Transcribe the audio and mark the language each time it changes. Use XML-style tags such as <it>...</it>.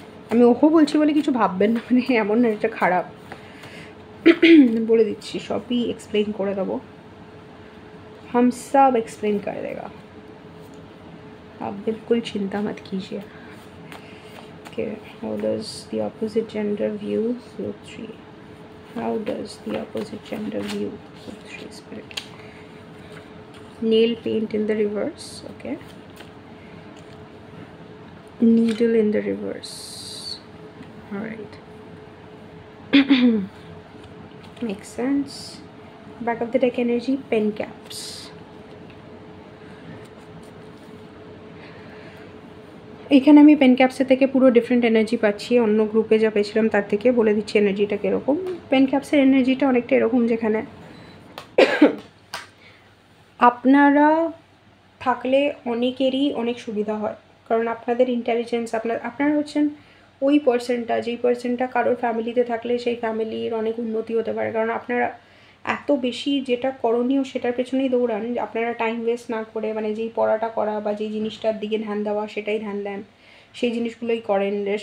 <bn>আমি ওহো বলছি বলে কিছু ভাববেন না, মানে এমন না এটা খারাপ, বলে দিচ্ছি সবই এক্সপ্লেন করে দেবো,</bn> <hi>हम सब एक्सप्लेन कर देगा, आप बिल्कुल चिंता मत कीजिए.</hi> <en>Okay, how does the opposite gender view group 3? How does the opposite gender view group 3 spirit? Nail paint in the reverse. Okay. Needle in the reverse. All right. Makes sense. Back of the deck energy, pen caps.</en> <bn>এখানে আমি pen ক্যাপসের থেকে পুরো different energy পাচ্ছি, অন্য গ্রুপে যা পেয়েছিলাম তার থেকে বলে দিচ্ছি এনার্জিটা কীরকম. পেন ক্যাপসের এনার্জিটা অনেকটা এরকম, যেখানে আপনারা থাকলে অনেকেরই অনেক সুবিধা হয়, কারণ আপনাদের ইন্টেলিজেন্স, আপনারা হচ্ছেন ওই পার্সনটা, যেই পার্সনটা কারোর ফ্যামিলিতে থাকলে সেই ফ্যামিলির অনেক উন্নতি হতে পারে, কারণ আপনারা এত বেশি যেটা করণীয় সেটার পেছনেই দৌড়ান, আপনারা টাইম ওয়েস্ট না করে, মানে যেই পড়াটা করা বা যেই জিনিসটার দিকে ধ্যান দেওয়া সেটাই ধ্যান দেন, সেই জিনিসগুলোই করেন.</bn>